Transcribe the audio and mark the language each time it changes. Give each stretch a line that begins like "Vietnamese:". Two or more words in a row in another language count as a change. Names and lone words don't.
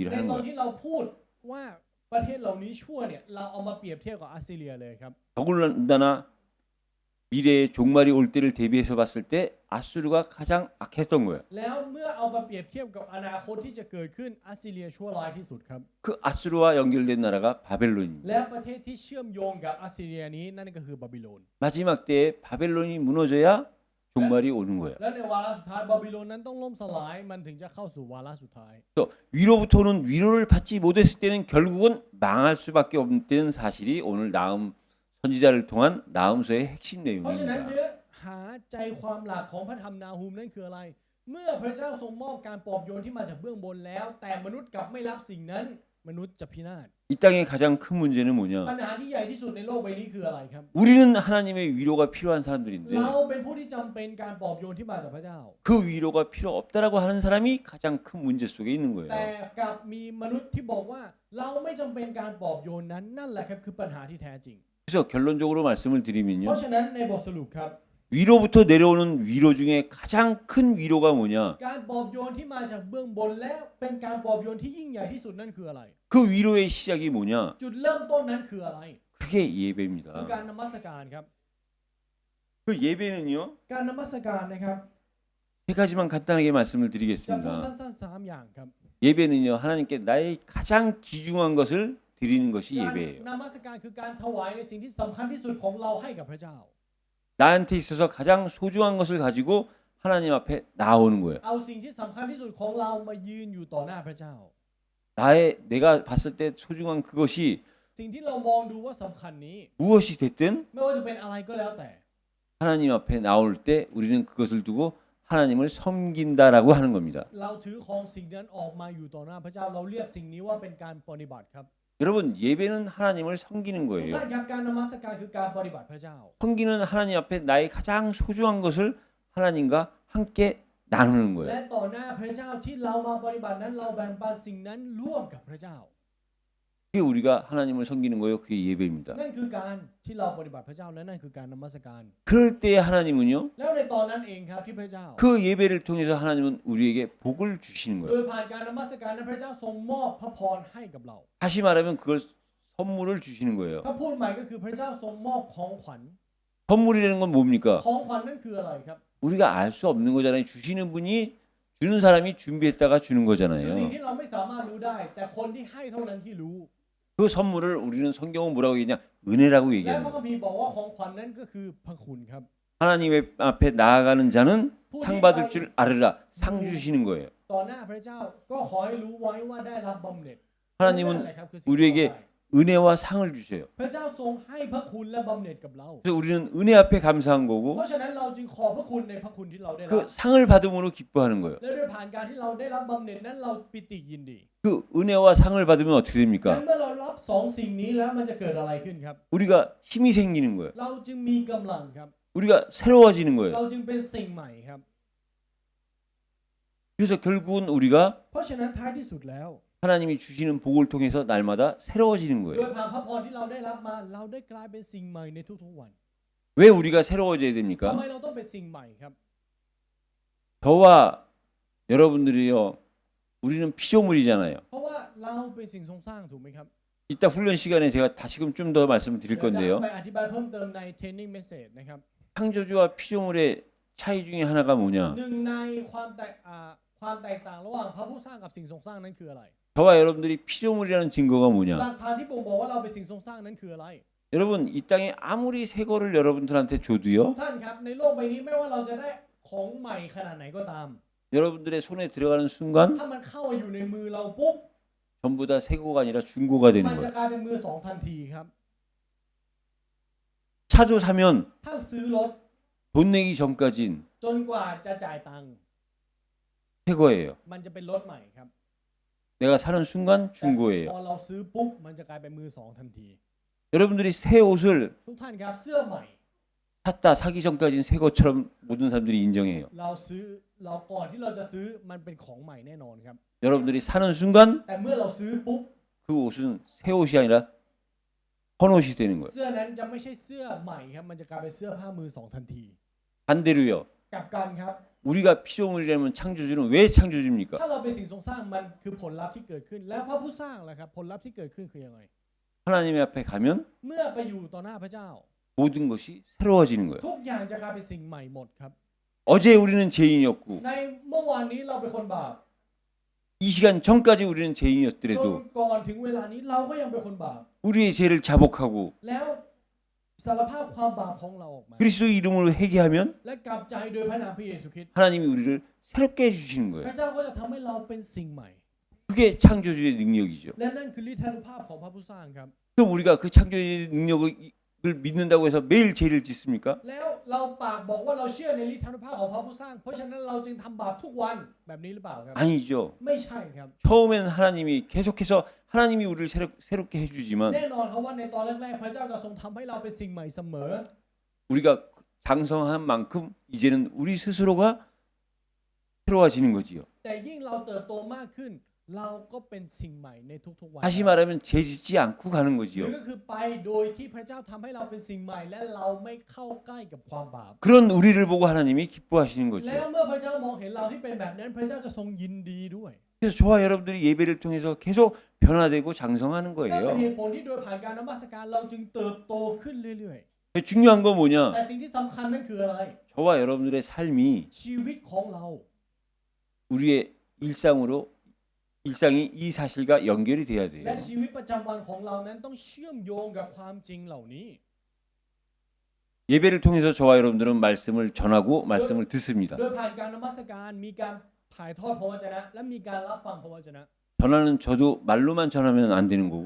Thai: ใน
Korean: 하는
Thai: ตอน
Korean: 거예요.
Thai: ที่เราพูดว่าประเทศเหล่านี้ชั่วเนี่ยเราเอามาเปรียบเทียบกับอัสซีเรียเลยครับ
Korean: 더군다나 미래의 종말이 올 때를 대비해서 봤을 때 아수르가 가장 악했던 거예요.
Thai: แล้วเมื่อเอามาเปรียบเทียบกับอนาคตที่จะเกิดขึ้นอัสซีเรียชั่วร้ายที่สุดครับ
Korean: 그 아수르와 연결된 나라가 바벨론입니다.
Thai: และประเทศที่เชื่อมโยงกับอัสซีเรียนี้นั่นก็คือบาบิโลน
Korean: 마지막 때에 바벨론이 무너져야 종말이 오는 거예요.
Thai: และในวาระสุดท้ายบาบิโลนนั้นต้องล่มสลายมันถึงจะเข้าสู่วาระสุดท้าย
Korean: 또 위로부터는 위로를 받지 못했을 때는 결국은 망할 수밖에 없다는 사실이 오늘 나음 선지자를 통한 나음서의 핵심
Thai: เพราะฉะนั้นเนื้
Korean: 내용입니다.
Thai: อหาใจความหลักของพระธรรมนาฮูมนั่นคืออะไร เมื่อพระเจ้าทรงมอบการปลอบโยนที่มาจากเบื้องบนแล้ว แต่มนุษย์กลับไม่รับสิ่งนั้น มนุษย์จะพินาศ
Korean: 이 땅의 가장 큰 문제는
Thai: ปัญ
Korean: 뭐냐?
Thai: หาที่ใหญ่ที่สุดในโลกใบนี้คืออะไรครับ
Korean: 우리는 하나님의 위로가 필요한 사람들인데
Thai: เราเป็นผู้ที่จำเป็นการปลอบโยนที่มาจากพระเจ้า
Korean: 그 위로가 필요 없다라고 하는 사람이 가장 큰 문제 속에 있는
Thai: แต่
Korean: 거예요.
Thai: กลับมีมนุษย์ที่บอกว่าเราไม่จำเป็นการปลอบโยนนั้นนั่นแหละครับคือปัญหาที่แท้จริง
Korean: 그래서 결론적으로 말씀을
Thai: เพ
Korean: 드리면요.
Thai: ราะฉะนั้นในบทสรุปครับ
Korean: 위로부터 내려오는 위로 중에 가장 큰 위로가 뭐냐?
Thai: การปลอบโยนที่มาจากเบื้องบนและเป็นการปลอบโยนที่ยิ่งใหญ่ที่สุดนั่นคืออะไร
Korean: 그 위로의 시작이 뭐냐?
Thai: จุดเริ่มต้นนั้นคืออะไร
Korean: 그게
Thai: คือ
Korean: 예배입니다.
Thai: การนมัสการครับ
Korean: 그 예배는요.
Thai: การนมัสการนะครับ
Korean: 세 가지만 간단하게 말씀을
Thai: จะพูด
Korean: 드리겠습니다.
Thai: สั้นๆ3อย่างครับ
Korean: 예배는요. 하나님께 나의 가장 귀중한 것을 드리는 것이
Thai: การ
Korean: 예배예요.
Thai: นมัสการคือการถวายในสิ่งที่สำคัญที่สุดของเราให้กับพระเจ้า
Korean: 나한테 있어서 가장 소중한 것을 가지고 하나님 앞에 나오는 거예요.
Thai: เอาสิ่งที่สำคัญที่สุดของเรามายืนอยู่ต่อหน้าพระเจ้า
Korean: 내가 봤을 때 소중한 그것이
Thai: สิ่งที่เรามองดูว่าสำคัญนี้
Korean: 무엇이 됐든
Thai: ไม่ว่าจะเป็นอะไรก็แล้วแต่
Korean: 하나님 앞에 나올 때 우리는 그것을 두고 하나님을 섬긴다라고 하는 겁니다.
Thai: เราถือของสิ่งนั้นออกมาอยู่ต่อหน้าพระเจ้าเราเรียกสิ่งนี้ว่าเป็นการปฏิบัติครับ
Korean: 여러분 예배는 하나님을 섬기는
Thai: ทุก
Korean: 거예요.
Thai: ท่านครับการนมัสการคือการปฏิบัติพระเจ้า
Korean: 섬기는 하나님 앞에 나의 가장 소중한 것을 하나님과 함께 나누는
Thai: และ
Korean: 거예요.
Thai: ต่อหน้าพระเจ้าที่เรามาปฏิบัตินั้นเราแบ่งปันสิ่งนั้นร่วมกับพระเจ้า
Korean: 그게 우리가 하나님을 섬기는 거예요. 그게 예배입니다.
Thai: นั่นคือการที่เราปฏิบัติพระเจ้าและนั่นคือการนมัสการ
Korean: 그럴 때에 하나님은요.
Thai: แล้วในตอนนั้นเองครับที่พระเจ้า
Korean: 그 예배를 통해서 하나님은 우리에게 복을 주시는
Thai: โด
Korean: 거예요.
Thai: ยผ่านการนมัสการนั้นพระเจ้าทรงมอบพระพรให้กับเรา
Korean: 다시 말하면 그걸 선물을 주시는 거예요.
Thai: ถ้าพูดใหม่ก็คือพระเจ้าทรงมอบของขวัญ
Korean: 선물이라는 건 뭡니까?
Thai: ของขวัญนั่นคืออะไรครับ
Korean: 우리가 알 수 없는 거잖아요. 주시는 분이 주는 사람이 준비했다가 주는
Thai: คือสิ่ง
Korean: 거잖아요.
Thai: ที่เราไม่สามารถรู้ได้ แต่คนที่ให้เท่านั้นที่รู้
Korean: 그 선물을 우리는 성경은 뭐라고 얘기냐? 은혜라고
Thai: และ
Korean: 얘기하는
Thai: พระคัม
Korean: 거예요.
Thai: ภีร์บอกว่าของขวัญนั้นก็คือพระคุณครับ
Korean: 하나님의 앞에 나아가는 자는
Thai: ผู้
Korean: 상
Thai: ที่
Korean: 받을
Thai: ไป
Korean: 줄 알으라. 상 주시는 거예요.
Thai: ต่อหน้าพระเจ้าก็ขอให้รู้ไว้ว่าได้รับบำเหน็จ
Korean: 하나님은
Thai: นั่นแหละครับคือสิ่งที่
Korean: 우리에게
Thai: เราได้
Korean: 은혜와 상을 주세요.
Thai: พระเจ้าทรงให้พระคุณและบำเหน็จกับเรา
Korean: 그래서 우리는 은혜 앞에 감사한
Thai: เพ
Korean: 거고
Thai: ราะฉะนั้นเราจึงขอบพระคุณในพระคุณที่เราได้รับ
Korean: 그 상을 받음으로 기뻐하는 거예요.
Thai: และด้วยผ่านการที่เราได้รับบำเหน็จนั้นเราปิติยินดี
Korean: 그 은혜와 상을 받으면 어떻게
Thai: งั้น
Korean: 됩니까?
Thai: เมื่อเรารับสองสิ่งนี้แล้วมันจะเกิดอะไรขึ้นครับ
Korean: 우리가 힘이 생기는 거예요.
Thai: เราจึงมีกำลังครับ
Korean: 우리가 새로워지는 거예요.
Thai: เราจึงเป็นสิ่งใหม่ครับ
Korean: 그래서 결국은 우리가
Thai: เพราะฉะนั้นท้ายที่สุดแล้ว
Korean: 하나님이 주시는 복을 통해서 날마다 새로워지는
Thai: โดย
Korean: 거예요.
Thai: ผ่านพระพรที่เราได้รับมาเราได้กลายเป็นสิ่งใหม่ในทุกๆวัน
Korean: 왜 우리가 새로워져야
Thai: ทำ
Korean: 됩니까?
Thai: ไมเราต้องเป็นสิ่งใหม่ครับ
Korean: 저와 여러분들이요, 우리는 피조물이잖아요.
Thai: เพราะว่าเราเป็นสิ่งทรงสร้างถูกไหมครับ
Korean: 이따 훈련 시간에 제가 다시금 좀 더 말씀을 드릴
Thai: เดี๋ยวจะ
Korean: 건데요.
Thai: ไปอธิบายเพิ่มเติมใน
English: training message
Thai: นะครับ
Korean: 창조주와 피조물의 차이 중에 하나가 뭐냐?
Thai: หนึ่งในความแตกต่างระหว่างพระผู้สร้างกับสิ่งทรงสร้างนั้นคืออะไร
Korean: 저와 여러분들이 피조물이라는 증거가
Thai: หลั
Korean: 뭐냐?
Thai: กฐานที่บ่งบอกว่าเราเป็นสิ่งทรงสร้างนั้นคืออะไร
Korean: 여러분 이 땅에 아무리 새 거를 여러분들한테
Thai: ทุ
Korean: 줘도요,
Thai: กท่านครับในโลกใบนี้ไม่ว่าเราจะได้ของใหม่ขนาดไหนก็ตาม
Korean: 여러분들의 손에 들어가는 순간
Thai: ถ้ามันเข้ามาอยู่ในมือเราปุ๊บ
Korean: 전부 다 새 거가 아니라 중고가
Thai: มัน
Korean: 되는
Thai: จะ
Korean: 거예요.
Thai: กลายเป็นมือสองทันทีครับ
Korean: 차도 사면
Thai: ถ้าซื้อรถ
Korean: 돈 내기 전까진
Thai: จนกว่าจะจ่ายตังค์
Korean: 새 거예요.
Thai: มันจะเป็นรถใหม่ครับ
Korean: 내가 사는 순간
Thai: แต่
Korean: 중고예요.
Thai: พอเราซื้อปุ๊บมันจะกลายเป็นมือสองทันที
Korean: 여러분들이 새 옷을
Thai: ทุกท่านครับเสื้อใหม่
Korean: 샀다 사기 전까진 새 것처럼 모든 사람들이 인정해요.
Thai: เราก่อนที่เราจะซื้อมันเป็นของใหม่แน่นอนครับ
Korean: 여러분들이 사는 순간
Thai: แต่เมื่อเราซื้อปุ๊บ
Korean: 그 옷은 새 옷이 아니라 헌옷이 되는 거예요.
Thai: เสื้อนั้นจะไม่ใช่เสื้อใหม่ครับมันจะกลายเป็นเสื้อผ้ามือสองทันที
Korean: 반대로요.
Thai: กลับกันครับ
Korean: 우리가 피조물이라면 창조주는 왜 창조주입니까?
Thai: ถ้าเราเป็นสิ่งทรงสร้างมันคือผลลัพธ์ที่เกิดขึ้นแล้วพระผู้สร้างล่ะครับผลลัพธ์ที่เกิดขึ้นคือยังไง
Korean: 하나님의 앞에 가면
Thai: เมื่อไปอยู่ต่อหน้าพระเจ้า
Korean: 모든 것이 새로워지는 거예요.
Thai: ทุกอย่างจะกลายเป็นสิ่งใหม่หมดครับ
Korean: 어제 우리는 죄인이었고
Thai: ในเมื่อวานนี้เราเป็นคนบาป
Korean: 이 시간 전까지 우리는
Thai: จน
Korean: 죄인이었더라도
Thai: ก่อนถึงเวลานี้เราก็ยังเป็นคนบาป
Korean: 우리의 죄를 자복하고
Thai: แล้วสารภาพความบาปของเราออกมา
Korean: 그리스도 이름으로 회개하면
Thai: และกลับใจโดยพระนามพระเยซูคริสต์
Korean: 하나님이 우리를 새롭게 해주시는
Thai: พ
Korean: 거예요.
Thai: ระเจ้าก็จะทำให้เราเป็นสิ่งใหม่
Korean: 그게 창조주의 능력이죠.
Thai: และนั่นคือฤทธานุภาพของพระผู้สร้างครับ
Korean: 그럼 우리가 그 창조주의 능력을 믿는다고 해서 매일 죄를 짓습니까?
Thai: แล้วเราปากบอกว่าเราเชื่อในฤทธานุภาพของพระผู้สร้างเพราะฉะนั้นเราจึงทำบาปทุกวันแบบนี้หรือเปล่าครับ
Korean: 아니죠.
Thai: ไม่ใช่ครับ
Korean: 처음에는 하나님이 계속해서 하나님이 우리를 새롭게 해주지만
Thai: แน่นอนครับว่าในตอนแรกๆพระเจ้าจะทรงทำให้เราเป็นสิ่งใหม่เสมอ
Korean: 우리가 장성한 만큼 이제는 우리 스스로가 새로워지는 거지요.
Thai: แต่ยิ่งเราเติบโตมากขึ้น เราก็เป็นสิ่งใหม่ในทุกๆวัน
Korean: 다시 말하면 죄 짓지 않고 가는
Thai: หรือ
Korean: 거지요.
Thai: ก็คือไปโดยที่พระเจ้าทำให้เราเป็นสิ่งใหม่และเราไม่เข้าใกล้กับความบาป
Korean: 그런 우리를 보고 하나님이 기뻐하시는
Thai: แล้ว
Korean: 거죠.
Thai: เมื่อพระเจ้ามองเห็นเราที่เป็นแบบนั้นพระเจ้าจะทรงยินดีด้วย
Korean: 그래서 저와 여러분들이 예배를 통해서 계속 변화되고 장성하는
Thai: นั่นเป็น
Korean: 거예요.
Thai: เหตุผลที่โดยผ่านการนมัสการเราจึงเติบโตขึ้นเรื่อย
Korean: 중요한 건
Thai: ๆ
Korean: 뭐냐?
Thai: แต่สิ่งที่สำคัญนั่นคืออะไร
Korean: 저와 여러분들의 삶이
Thai: ชีวิตของเรา
Korean: 우리의 일상이 이 사실과 연결이 돼야
Thai: และ
Korean: 돼요.
Thai: ชีวิตประจำวันของเรานั้นต้องเชื่อมโยงกับความจริงเหล่านี้
Korean: 예배를 통해서 저와 여러분들은 말씀을 전하고 말씀을 듣습니다.
Thai: โดยผ่านการนมัสการมีการถ่ายทอดพระวจนะ และมีการรับฟังพระวจนะ
Korean: 전하는 저도 말로만 전하면 안 되는 거고